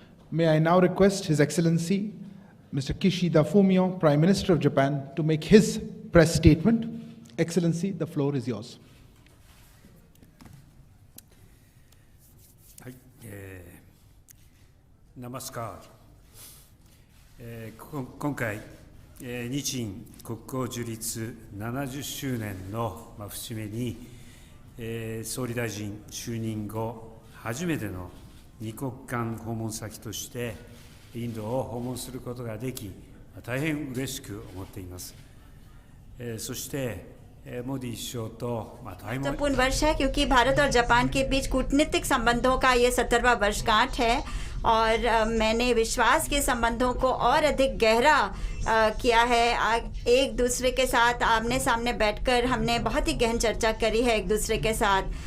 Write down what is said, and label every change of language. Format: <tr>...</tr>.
<en>May I now request His Excellency, Mr. Kishida Fumio, Prime Minister of Japan, to make his press statement. Excellency, the floor is yours.</en> <ja>はい、ナマスカール、今回、日印国交樹立70周年の節目に、総理大臣就任後初めての二国間訪問先としてインドを訪問することができ、大変嬉しく思っています。そしてमोदी首相と</ja> <hi>महत्वपूर्ण वर्ष है क्योंकि भारत और Japan के बीच कूटनीतिक संबंधों का ये 70वां वर्षगांठ है और मैंने विश्वास के संबंधों को और अधिक गहरा किया है। एक दूसरे के साथ आमने सामने बैठकर हमने बहुत ही गहन चर्चा करी है एक दूसरे के साथ।</hi>